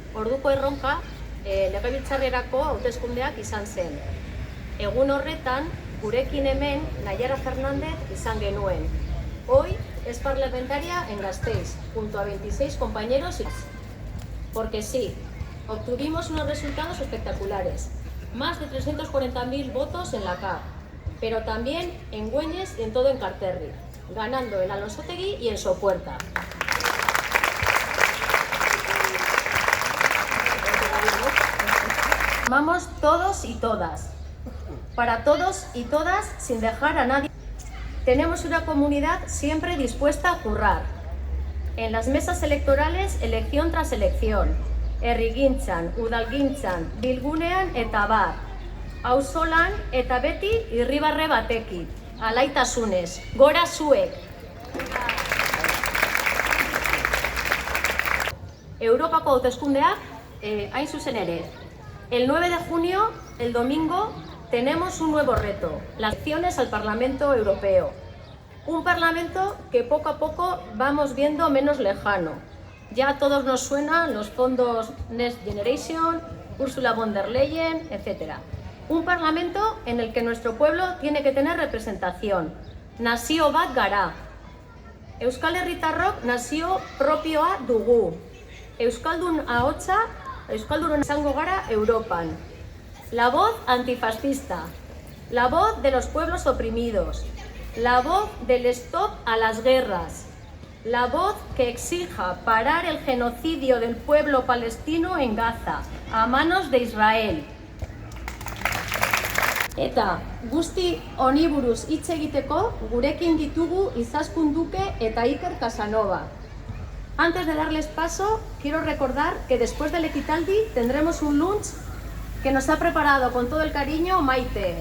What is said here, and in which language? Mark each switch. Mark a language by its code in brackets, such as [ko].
[eu] Orduko erronka legebiltzarrerako hauteskundeak izan zen. Egun horretan gurekin hemen Nayara Fernández izan genuen. [es] Hoy es parlamentaria en Gasteiz, junto a 26 compañeros. Porque sí, obtuvimos unos resultados espectaculares. Más de 340.000 votos en la CAP, pero también en Güeñes y en todo Enkarterri, ganando en Alonsotegui y en Sopuerta. Vamos todos y todas, para todos y todas sin dejar a nadie. Tenemos una comunidad siempre dispuesta a currar. En las mesas electorales, elección tras elección, [eu] herrigintzan, udalgintzan, bilgunean eta bar, auzolan eta beti irribarre batekin, alaitasunez, gora zuek! Europako hauteskundeak hain zuzen ere. [es] El 9 de junio, el domingo, tenemos un nuevo reto, las elecciones al Parlamento Europeo. Un Parlamento que poco a poco vamos viendo menos lejano. Ya a todos nos suenan los fondos Next Generation, Ursula von der Leyen, etc. Un Parlamento en el que nuestro pueblo tiene que tener representación. [eu] Nazio bat gara. Euskal Herritarrok nazio propioa dugu. Euskaldun ahotsa, Euskaldun izango gara Europan. [es] La voz antifascista, la voz de los pueblos oprimidos, la voz del stop a las guerras, la voz que exija parar el genocidio del pueblo palestino en Gaza, a manos de Israel. [eu] Eta guzti honi buruz hitz egiteko gurekin ditugu Izaskun Duque eta Iker Casanova. [es] Antes de darles paso, quiero recordar que después del ekitaldi tendremos un lunch que nos ha preparado con todo el cariño Maite.